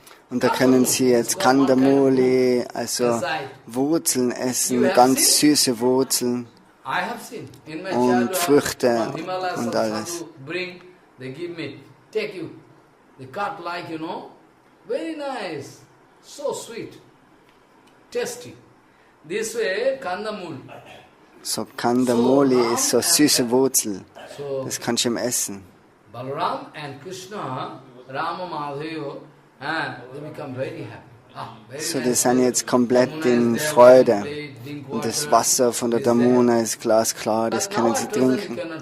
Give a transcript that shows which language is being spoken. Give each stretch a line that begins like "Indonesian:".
German: Und da können sie jetzt Kandamuli, also Wurzeln essen, ganz süße Wurzeln und Früchte und alles.
English: They give me, take you. They cut like, very nice, so sweet, tasty. This way, kandamul.
German: So Kandamuli ist so süße Wurzel. Das kannst du ihm essen.
English: Balaram and Krishna, Rama Madhava, they become very happy.
German: So, die sind jetzt komplett in Freude. Und das Wasser von der Damuna ist glasklar, das können sie trinken.